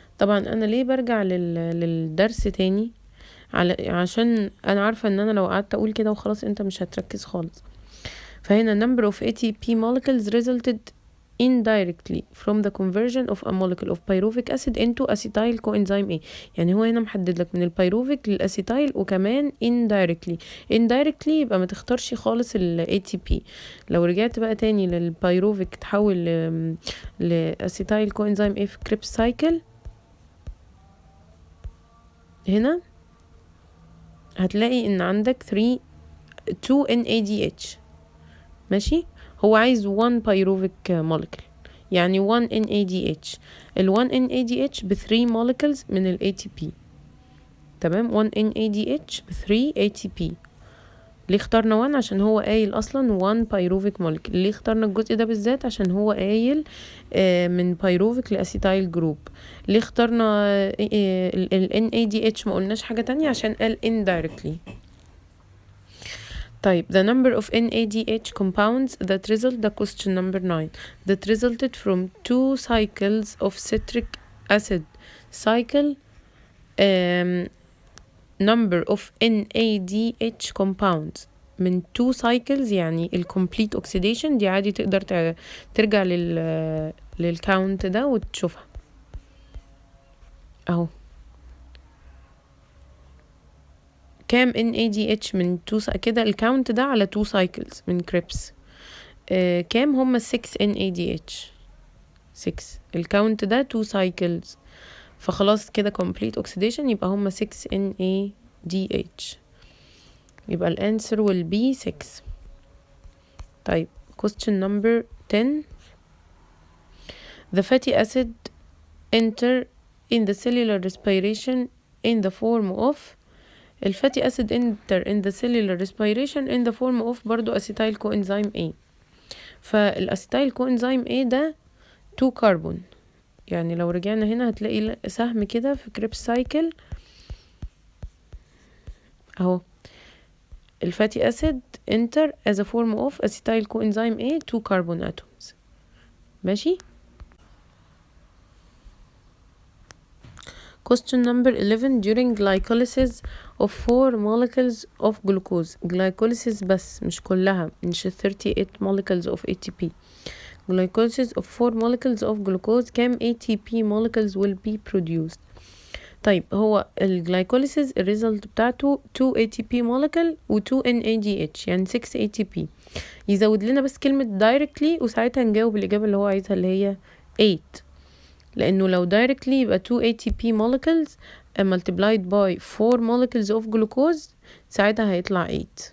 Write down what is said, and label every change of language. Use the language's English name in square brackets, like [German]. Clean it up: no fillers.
[Arabic] طبعا انا ليه برجع للدرس تاني؟ عشان انا عارفة ان انا لو قعدت اقول كده وخلاص انت مش هتركز خالص. فهنا [English] number of ATP molecules resulted indirectly from the conversion of a molecule of pyruvic acid into acetyl coenzyme A. [Arabic] يعني هو هنا محدد لك من البيروفيك للأسيتايل وكمان indirectly يبقى ما تختارش خالص ال ATP. لو رجعت بقى تاني للبيروفيك تحول لأسيتايل coenzyme A في كريبس سايكل، هنا هتلاقي ان عندك 2 NADH. ماشي. هو عايز [English] 1 pyruvic molecule [Arabic] يعني 1 NADH. ال 1 NADH ب 3 molecules من ال ATP. تمام. 1 NADH ب 3 ATP. ليه اخترنا 1؟ عشان هو قايل اصلا 1 pyruvic molecule. ليه اخترنا الجزء ده بالذات؟ عشان هو قايل من pyruvic لأسيتايل جروب. ليه اخترنا ال NADH ما قلناش حاجة تانية؟ عشان قال indirectly. طيب [English] the number of NADH compounds that result. [Arabic] ده [English] question number 9. that resulted from 2 cycles of citric acid cycle. number of NADH compounds [Arabic] من 2 cycles يعني ال [English] complete oxidation [Arabic] دي عادي تقدر ترجع للكاونت ده وتشوفها اهو. كام NADH من 2 كده الكاونت ده على [English] 2 cycles [Arabic] من كريبس. كام هم 6 NADH. 6 الكاونت ده [English] 2 cycles، [Arabic] فخلاص كده [English] complete oxidation [Arabic] يبقى هم 6 NADH. يبقى الانسر [English] will be 6. طيب question number 10. The fatty acid enter in the cellular respiration in the form of. [Arabic] الفاتي [English] acid enter in the cellular respiration in the form of [Arabic] برضو [English] acetyl coenzyme A. [Arabic] فالأسيتايل coenzyme A ده 2 كربون. يعني لو رجعنا هنا هتلاقي سهم كده في كريبس سايكل اهو. الفاتي [English] acid enter as a form of acetyl coenzyme A 2 carbon atoms. [Arabic] ماشي. [English] Question number 11. During glycolysis of 4 molecules of glucose. glycolysis [Arabic] بس مش كلها، مش [English] 38 molecules of ATP. glycolysis of 4 molecules of glucose كام ATP molecules will be produced. [Arabic] طيب هو الجلايكوليسيس الريزلت بتاعته [English] 2 ATP molecule [Arabic] و 2 NADH يعني 6 ATP. يزود لنا بس كلمة [English] directly [Arabic] وساعتها نجاوب الإجابة اللي هو عايزها اللي هي 8. لأنه لو [English] directly [Arabic] يبقى [English] 2 ATP molecules multiplied by 4 molecules of glucose [Arabic] ساعتها هيطلع [English] 8.